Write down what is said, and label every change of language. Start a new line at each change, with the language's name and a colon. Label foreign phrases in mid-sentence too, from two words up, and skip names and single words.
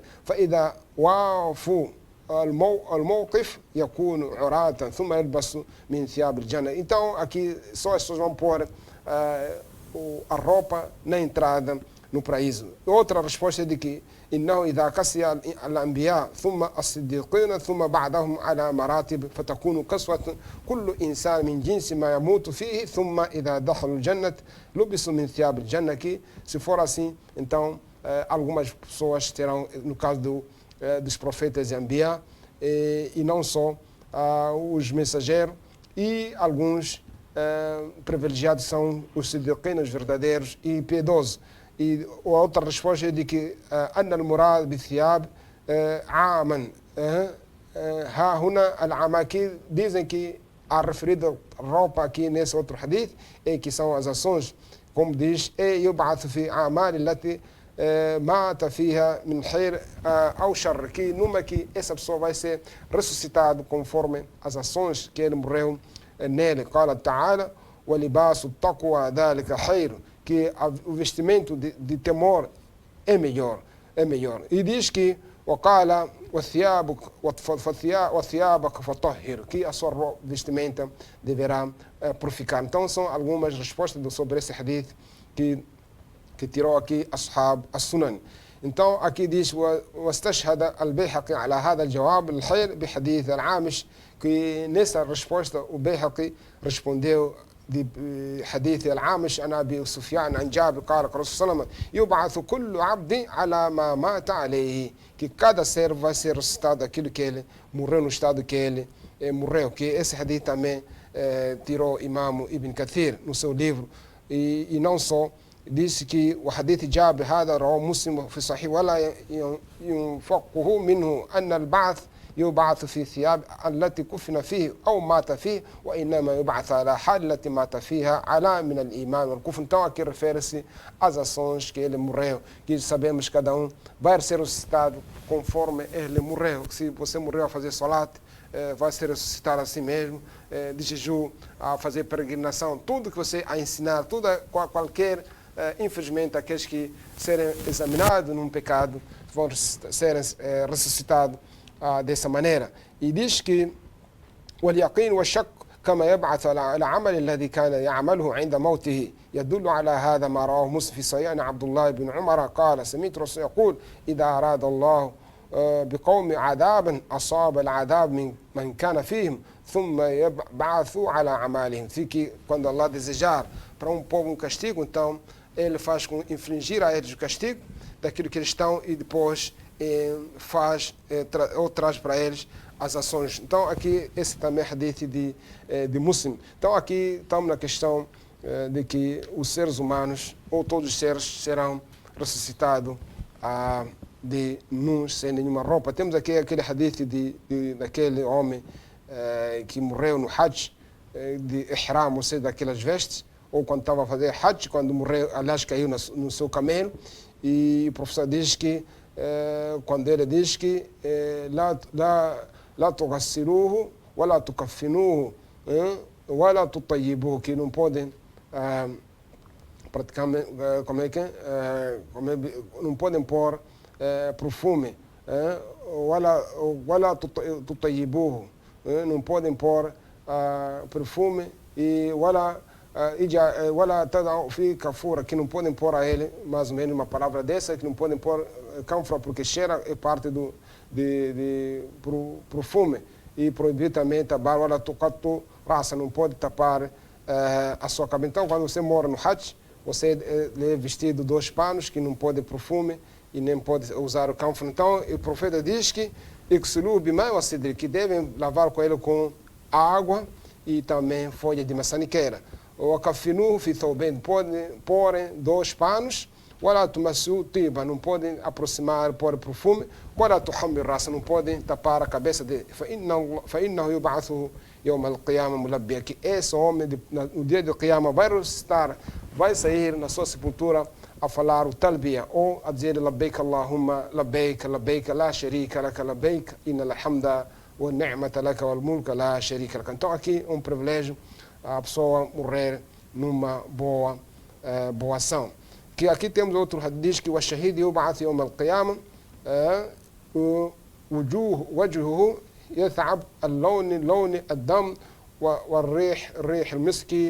Arabic: فإذا وافوا الموقف يكون عراة ثم يلبس من ثياب الجنة.
Portuguese: Então aqui só as pessoas vão pôr a roupa na entrada no paraíso. Outra resposta é de que
Arabic: إنه إذا كسي الأنبياء ثم الصديقين ثم بعدهم على مراتب فتكون كسوة كل إنسان من جنس ما يموت فيه ثم إذا دخلوا الجنة لبسوا من ثياب الجنة.
Portuguese: Que se for assim, então algumas pessoas terão, no caso dos profetas e Anbiya, e não só os mensageiros, e alguns privilegiados são os siddiqin, os verdadeiros e piedosos. E a outra resposta é de que
Arabic: أن المراد بالثياب عاما ها هنا العام.
Portuguese: Aqui dizem que a referida roupa aqui nesse outro hadith é que são as ações, como diz,
Arabic: يبعث في أعمال التي مات فيها من خير أو شر,
Portuguese: que numa que essa pessoa vai ser ressuscitado conforme as ações que ele morreu nele.
Arabic: قال تعالى ولباس التقوى ذلك خير,
Portuguese: que o vestimento de temor é melhor. E diz que
Arabic: وقال وثيابك فطهر,
Portuguese: que a sua vestimenta deverá purificar. Então são algumas respostas sobre esse hadith que tirou aqui
Arabic: أصحاب السنن.
Portuguese: Então aqui diz
Arabic: واستشهد البيهقي على هذا الجواب الخير بحديث العامش,
Portuguese: que nessa resposta o Bayhaqi respondeu de
Arabic: حديث العامش عن أبي سفيان عن جابر قال الرسول صلى الله عليه وسلم يبعث كل عبد على ما مات عليه,
Portuguese: que cada ser vai ser ressuscitado aquilo que ele morreu no estado que ele morreu. Que esse hadith também tirou Imam Ibn Kathir no seu livro. E não só, disse que o hadith Jabir
Arabic: هذا رواه مسلم في صحيح ولا ينفقه منه أن البعث يبعث في ثياب التي كفن فيه أو مات فيه وإنما يبعث على حال التي مات فيها على من الإيمان والكفر.
Portuguese: Então aqui refere-se às ações que ele morreu, que sabemos que cada um vai ser ressuscitado conforme ele morreu. Se você morreu a fazer salat, vai ser ressuscitado assim mesmo, de jejum, a fazer peregrinação, tudo que você a ensinar, tudo, qualquer, infelizmente aqueles que serem examinados num pecado vão serem ressuscitados dessa maneira. E diz que
Arabic: واليقين والشك كما يبعث على العمل الذي كان يعمله عند موته يدل على هذا ما رواه مسلم في صحيح عن عبد الله بن عمر قال سمعت الرسول يقول إذا أراد الله بقوم عذابا أصاب العذاب من كان فيهم ثم يبعثوا على أعمالهم.
Portuguese: Que quando Allah desejar para um povo um castigo, então ele faz com infligir a eles o castigo daquilo que eles estão e depois faz ou traz para eles as ações. Então aqui esse também é hadith de Muslim. Então aqui estamos na questão de que os seres humanos ou todos os seres serão ressuscitados de nus sem nenhuma roupa. Temos aqui aquele hadith daquele homem que morreu no Hajj de Ihram, ou seja, daquelas vestes, ou quando estava a fazer Hajj, quando morreu, aliás, caiu no seu camelo. E o professor diz que quando ele diz que
Arabic: لا تغسلوه ولا تكفنوه ولا تطيبوه,
Portuguese: que não podem praticamente, não podem pôr perfume,
Arabic: ولا تطيبوه,
Portuguese: não podem pôr perfume, e
Arabic: ولا تضعوا فيه كفورة,
Portuguese: que não podem pôr a ele, mais ou menos uma palavra dessa, que não podem pôr cânfora porque cheira, é parte de perfume. E proibir também tapar,
Arabic: ولا تغطوا رأسه,
Portuguese: não pode tapar a sua cabeça. Então quando você mora no Hajj, você é vestido 2 panos, que não pode perfume e nem pode usar o cânfora. Então o profeta diz que que devem lavar com ele com água e também folha de maçaniqueira.
Arabic: Ou كفنوه في ثوبين,
Portuguese: podem pôr 2 panos,
Arabic: ولا تمسوه طيبا,
Portuguese: não podem aproximar, pôr perfume,
Arabic: ولا تخمروا رأسه,
Portuguese: não podem tapar a cabeça dele.
Arabic: فإنه يبعث يوم القيامة ملبيا,
Portuguese: que esse homem no dia do Qiyamah vai ressuscitar, vai sair na sua sepultura a falar o talbiya, ou a dizer
Arabic: لبيك اللهم لبيك، لبيك لا شريك لك لبيك، إن الحمد وَالنِّعْمَةَ لَكَ وَالْمُلْكَ لَا شَرِيكَ لَكَ.
Portuguese: Então aqui é um privilégio a pessoa morrer numa boa ação. Que aqui temos outro hadith que o
Arabic: شهيد يبعث يوم القيامة وجهه يثعب اللون لون الدم والريح الريح المسكي.